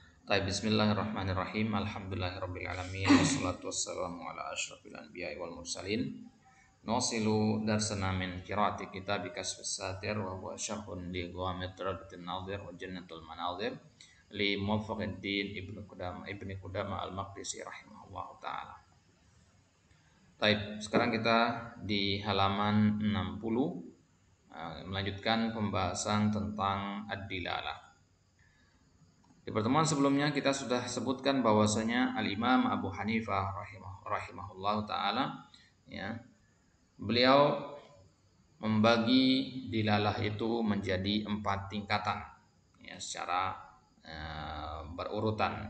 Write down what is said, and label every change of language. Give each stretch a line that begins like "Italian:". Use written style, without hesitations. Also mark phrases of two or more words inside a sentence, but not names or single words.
Arabic: بسم الله الرحمن الرحيم. الحمد لله رب العالمين والصلاة والسلام على أشرف الأنبياء والمرسلين. نواصل درسنا من قراءة كتاب كشف الساتر وهو شرح لغوامض روضة الناظر وجنة المناظر لموفق الدين ابن قدامة المقدسي رحمه الله تعالى.
Indonesian: Sekarang kita di halaman 60 melanjutkan pembahasan tentang ad-dilalah. Di pertemuan sebelumnya kita sudah sebutkan bahwasanya Al-Imam Abu Hanifah
Arabic: رحمه الله تعالى,
Indonesian: ya, beliau membagi dilalah itu menjadi 4 tingkatan, ya, secara berurutan.